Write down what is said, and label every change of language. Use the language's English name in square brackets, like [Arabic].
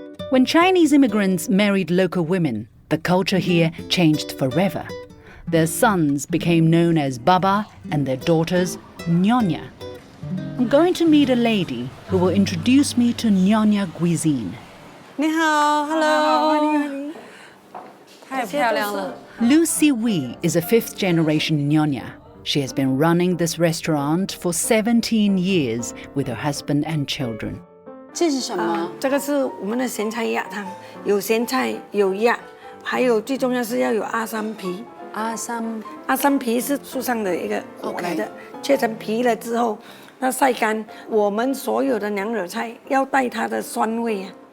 [English] When Chinese immigrants married local women, the culture here changed forever. Their sons became known as Baba and their daughters Nyonya. I'm going to meet a lady who will introduce me to Nyonya cuisine. [Chinese] 你好 ，Hello， 太漂亮了。 [English] Lucy Wee is a fifth-generation Nyonya. She has been running this restaurant for 17 years with her husband and children. [Chinese] 这是什么？这个是我们的咸菜鸭汤，有咸菜，有鸭，还有最重要是要有阿三皮。阿三阿三皮是树上的一个果来的，切成皮了之后，那晒干。我们所有的娘惹菜要带它的酸味啊。